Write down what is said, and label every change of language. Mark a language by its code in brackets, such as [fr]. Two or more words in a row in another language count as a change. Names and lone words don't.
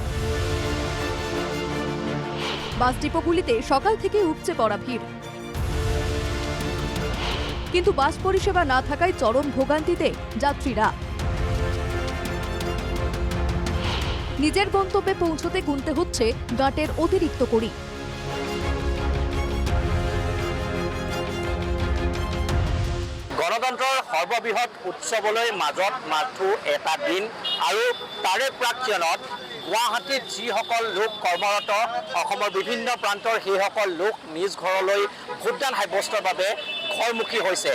[bn] বাস ডিপোগুলিতে সকাল থেকে উপচে পড়া ভিড়। কিন্তু বাস পরিষেবা না থাকায় চরম ভোগান্তিতে যাত্রীরা। নিজের গন্তব্যে পৌঁছতে গুনতে হচ্ছে গাঁটের অতিরিক্ত কড়ি। [as] গণতন্ত্ৰৰ সৰ্ববৃহৎ উৎসৱলৈ মাজত মাথো এটা দিন আৰু তাৰে প্ৰাক্ষণত গুৱাহাটীত যিসকল লোক কৰ্মৰত অসমৰ বিভিন্ন প্ৰান্তৰ সেইসকল লোক নিজ ঘৰলৈ ভোটদান সাব্যস্তৰ বাবে ঘৰমুখী হৈছে।